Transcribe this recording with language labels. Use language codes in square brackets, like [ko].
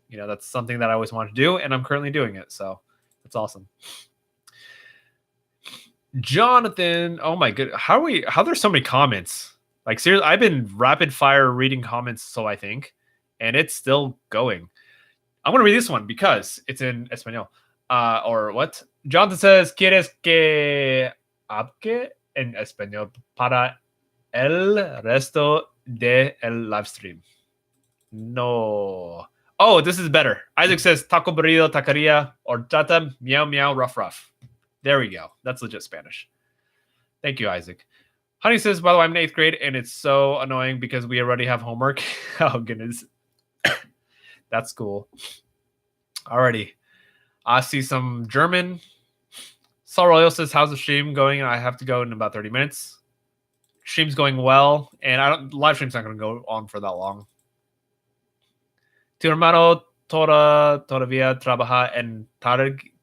[en] That's something that I always wanted to do, and I'm currently doing it. So that's awesome. Jonathan, oh my good, how there's so many comments? Like seriously, I've been rapid fire reading comments, so I think, and it's still going. I'm gonna read this one because it's in español. Or what? Jonathan says, [es] ¿Quieres que hable en español para el resto de el live stream? [en] No. Oh, this is better. Isaac says, taco burrito, taqueria, horchata, meow meow, rough rough. There we go. That's legit Spanish. Thank you, Isaac. Honey says, by the way, I'm in 8th grade, and it's so annoying because we already have homework. Oh, goodness. That's cool. Alrighty. I see some German. Saul Royal says, how's the stream going? I have to go in about 30 minutes. Stream's going well, and live stream's not going to go on for that long. [es] Tu hermano todavía trabaja en Target.